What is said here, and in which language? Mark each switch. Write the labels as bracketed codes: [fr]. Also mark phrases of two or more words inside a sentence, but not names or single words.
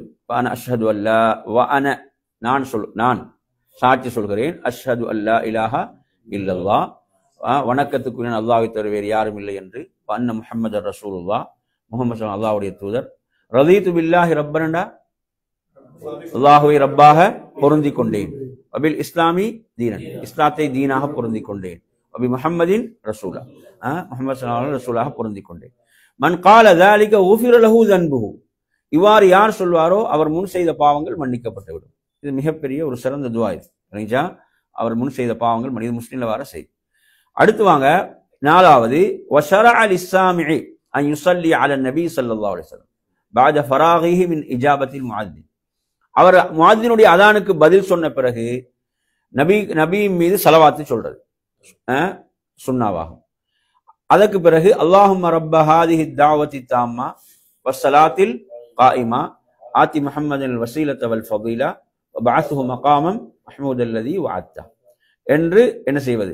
[ar] وأنا أشهد ألا، وأنا [ta] நான் சாட்சி சொல்கிறேன், [ar] أشهد ألا إله إلا الله, [ta] வணக்கத்துக்குரிய அல்லாஹ்வை தவிர வேறு யாரும் இல்லை என்று, [ar] أن محمدا رسول الله, [ta] முஹம்மது அல்லாஹ்வுடைய தூதர், [ar] رضيت بالله ربا, [ta] அல்லாஹ்வை ரப்பாக பொருந்தி கொண்டேன், [ar] وبالإسلام دينا, [ta] இஸ்லாத்தை தீனாக பொருந்தி கொண்டேன், [ar] وبمحمد رسولا, [ta] முஹம்மது [ar] صلى الله عليه [ta] ரசூலாக பொருந்தி கொண்டேன். [ar] من قال ذلك غفر له ذنبه, [ta] இவ்வாறு யார் சொல்வாரோ அவர் முன் செய்த பாவங்கள் மன்னிக்கப்பட்டுவிடும். இது மிகப்பெரிய ஒரு சிறந்த துஆ இது. சரிங்களா? அவர் முன் செய்த பாவங்கள் மனித முஸ்லிம்ல வர செய்து. அடுத்து வாங்க 4வது. [ar] وشرع للسامع أن يصلي على النبي صلى الله عليه وسلم بعد فراغه من إجابة المؤذن. [ta] அவர் முஅத்தினுடைய அதானுக்கு பதில் சொன்ன பிறகு நபி மீது ஸலவாத்து சொல்றது சுன்னாவாகும். அதற்கு பிறகு [ar] اللهم رب هذه الدعوة التامة والصلاة القائمة آت محمدا الوسيلة والفضيلة وابعثه مقاما محمودا الذي وعدته [ta] என்று என்ன செய்வது?